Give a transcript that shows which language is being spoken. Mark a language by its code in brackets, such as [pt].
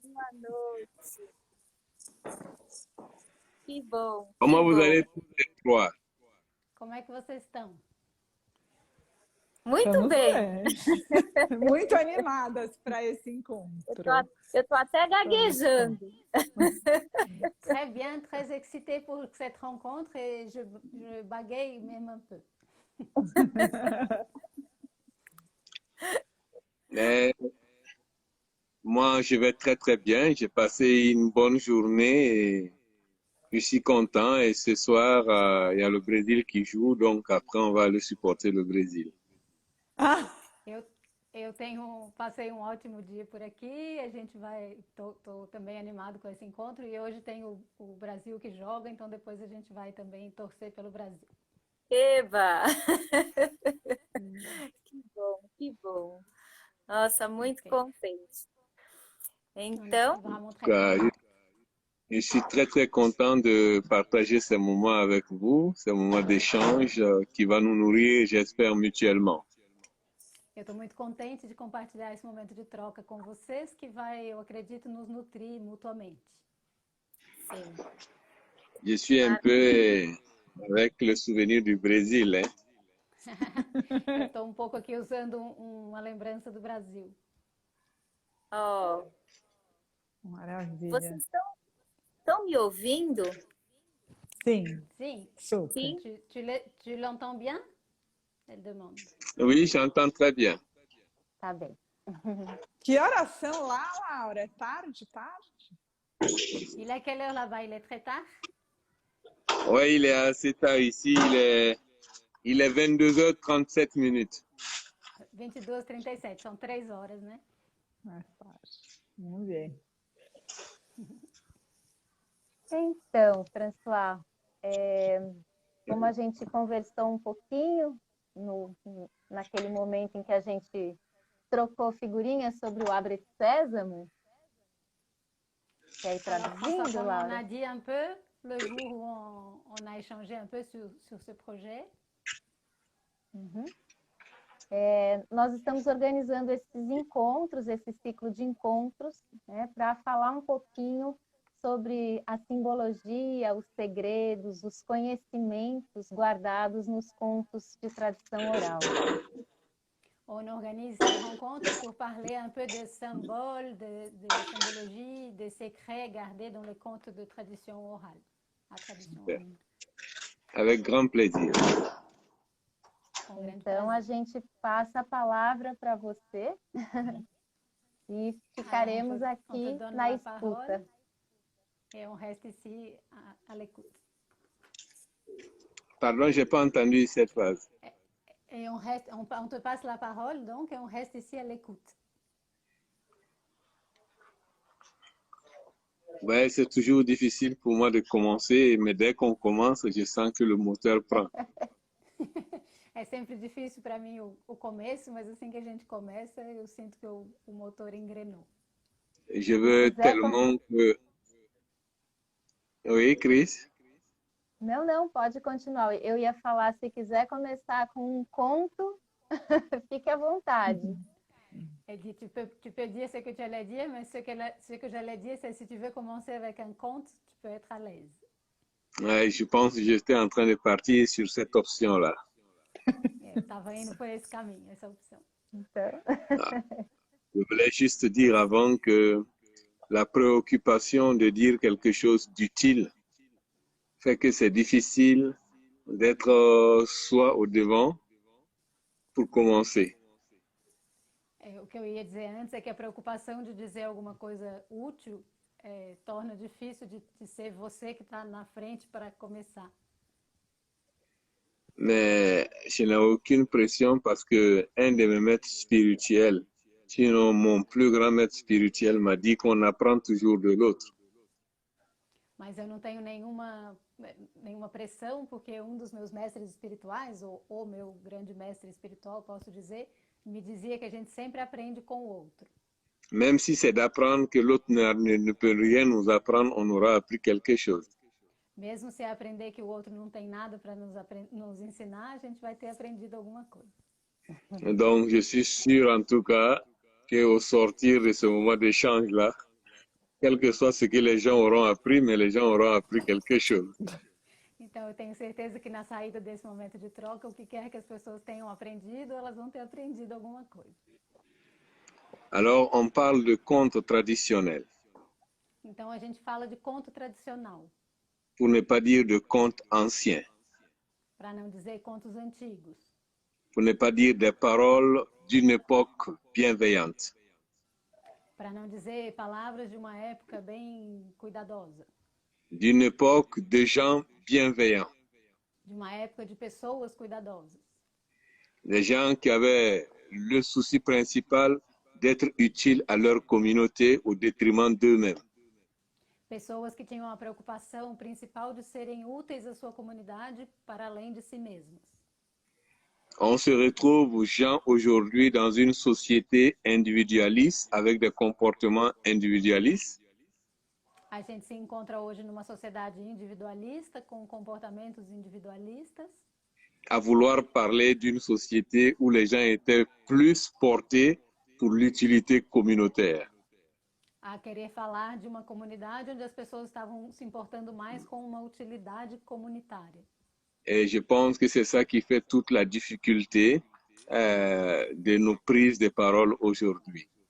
[pt] Boa noite. Que bom, que [fr] Comment vous [pt] bom. [fr] allez tous les trois? [pt] Como é que vocês estão? Muito Estamos bem. bem. Muito animadas para esse Eu encontro. tô até gaguejando. [fr] Très bien, très excitée pour cette rencontre et je bagaye même un peu. Mais moi, je vais très très bien. J'ai passé une bonne journée et je suis content. Et ce soir, il y a le Brésil qui joue, donc après, on va aller supporter le Brésil. Ah, [pt] Eu passei um ótimo dia por aqui. A gente tô também animado com esse encontro e hoje tem o Brasil que joga, então depois a gente vai também torcer pelo Brasil. Eba! Que bom, que bom. Nossa, muito Ok. contente. Então, Vamos [fr] Donc, [pt] treinar. [fr] je suis très très content de partager ces moments avec vous, ces moments d'échange qui va nous nourrir, j'espère, mutuellement. [pt] Eu estou muito contente de compartilhar esse momento de troca com vocês, que vai, eu acredito, nos nutrir mutuamente. sim. [fr] Je suis un peu avec le souvenir du Brésil, hein. [pt] Eu estou um pouco aqui usando uma lembrança do Brasil. Ó, maravilha. vocês estão me ouvindo? Sim, Sim. super. Sim. [fr] Tu l'entends bien? Elle demande. Oui, j'entends très bien. [pt] Tá bem. Que horas são lá, Laura? É tarde, tarde? [fr] Il est quelle heure là-bas? Il est très tard? Ouais, il est assez tard ici, il est 22h37 minutes. [pt] 22h37, são 3 horas, né? É tarde. Vamos ver. Então, François, como a gente conversou um pouquinho naquele momento em que a gente trocou figurinhas sobre o Abre Sésamo, quer ir traduzindo, [fr] Comme on [pt] Laura? [fr] a dit un peu, le jour où on a échangé un peu sur ce projet, [pt] Nós estamos organizando esses encontros, esse ciclo de encontros, né, para falar um pouquinho sobre a simbologia, os segredos, os conhecimentos guardados nos contos de tradição oral. [fr] on organise ces rencontres pour parler un peu des symboles, de symbologie, des secrets gardés dans les contes de tradition orale. A tradition orale. Avec grand plaisir. [pt] Então, a gente passa a palavra para você e ficaremos aqui na escuta. [fr] Et on reste ici à l'écoute. Pardon, j'ai pas entendu cette phrase. Et on te passe la parole, donc, et on reste ici à l'écoute. Ouais, c'est toujours difficile pour moi de commencer, mais dès qu'on commence, je sens que le moteur prend. [pt] É sempre difícil para mim o começo, mas assim que a gente começa, eu sinto que o motor engrenou. [fr] Je veux tellement que... Oui, Chris? [pt] Não, pode continuar. Eu ia falar, se quiser começar com um conto, fique à vontade. [fr] Elle dit, tu peux dire ce que tu allais dire, mais ce que j'allais dire, c'est si tu veux commencer avec un conte, tu peux être à l'aise. Ouais, je pense que j'étais en train de partir sur cette option-là. [pt] Estava indo por esse caminho, essa opção. Então, [fr] Je voulais juste dire avant que la préoccupation de dire quelque chose d'utile fait que c'est difficile d'être soi au devant pour commencer. [pt] O que eu ia dizer antes é que a preocupação de dizer alguma coisa útil torna difícil de ser você que está na frente para começar. [fr] Mais je n'ai aucune pression parce que un de mes maîtres spirituels, sinon mon plus grand maître spirituel, m'a dit qu'on apprend toujours de l'autre. [pt] Mas eu não tenho nenhuma pressão, porque um dos meus mestres espirituais, ou o meu grande mestre espiritual, posso dizer, me dizia que a gente sempre aprende com o outro. [fr] Même si c'est d'apprendre que l'autre ne peut rien nous apprendre, on aura appris quelque chose. [pt] Mesmo se aprender que o outro não tem nada para nos ensinar, a gente vai ter aprendido alguma coisa. [fr] Donc, je suis sûr en tout cas qu'au sortir de ce moment d'échange-là, quel que soit ce que les gens auront appris, mais les gens auront appris quelque chose. [pt] Então, eu tenho certeza que na saída desse momento de troca, o que quer que as pessoas tenham aprendido, elas vão ter aprendido alguma coisa. [fr] Alors, on parle de contes traditionnels, [pt] Então, a gente fala de conto tradicional, [fr] pour ne pas dire de contes anciens, [pt] para não dizer contos antigos, [fr] pour ne pas dire des paroles d'une époque bienveillante. [pt] para não dizer palavras de uma época bem cuidadosa, [fr] D'une époque de gens bienveillants, [pt] de uma época de pessoas cuidadosas, [fr] des gens qui avaient le souci principal d'être utiles à leur communauté au détriment d'eux-mêmes. [pt] pessoas que tinham a preocupação principal de serem úteis à sua comunidade para além de si mesmas. [fr] On se retrouve, gens, aujourd'hui dans une société individualiste avec des comportements individualistes. [pt] A gente se encontra hoje numa sociedade individualista, com comportamentos individualistas, [fr] À vouloir parler d'une société où les gens étaient plus portés pour l'utilité communautaire. [pt] a querer falar de uma comunidade onde as pessoas estavam se importando mais com uma utilidade comunitária. [fr] Et je pense que c'est ça qui fait toute la difficulté de nos prises de parole aujourd'hui.